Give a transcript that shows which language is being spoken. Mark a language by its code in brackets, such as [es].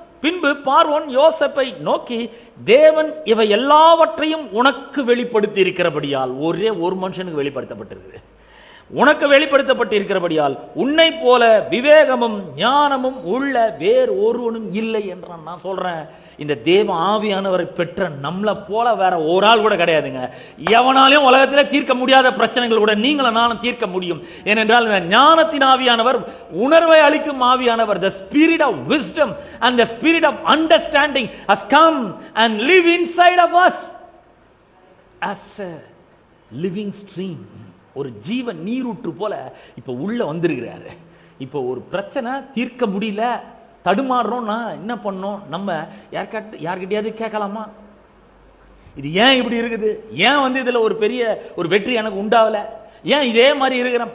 [ta] பின்பு பார்வோன் யோசேப்பை நோக்கி, தேவன் இவை எல்லாவற்றையும் உனக்கு வெளிப்படுத்தி இருக்கிறபடியால், ஒரே ஒரு மனுஷனுக்கு வெளிப்படுத்தப்பட்டிருக்கு, உனக்கு வெளிப்படுத்தப்பட்டிருக்கிறபடியால் உன்னை போல விவேகமும் ஞானமும் உள்ள வேறு ஒருவனும் இல்லை என்றான். நான் சொல்றேன், இந்த தேவ ஆவியானவரை பெற்ற நம்மளை போல வேற ஒரு ஆள் கூட கிடையாதுங்க. எவனாலையும் உலகத்திலே தீர்க்க முடியாத பிரச்சனைகள் கூட நீங்களும் நானும் தீர்க்க முடியும். ஏனென்றால் இந்த ஞானத்தின் ஆவியானவர், உணர்வை அளிக்கும் ஆவியானவர், [en] the spirit of wisdom and the spirit of understanding has come and live inside of us as a living stream. [ta] ஒரு ஜீவ நீரூற்று போல இப்ப உள்ள வந்திருக்கிறாரு. இப்ப ஒரு பிரச்சனை தீர்க்க முடியல, தடுமாறுறோம்னா என்ன பண்ணோம்? நம்ம யார்கிட்டயாவது கேட்கலாமா? இது ஏன் இப்படி இருக்குது? ஏன் இதுல ஒரு பெரிய ஒரு வெற்றி எனக்கு உண்டாவல? ஏன் இதே மாதிரி இருக்கிறேன்?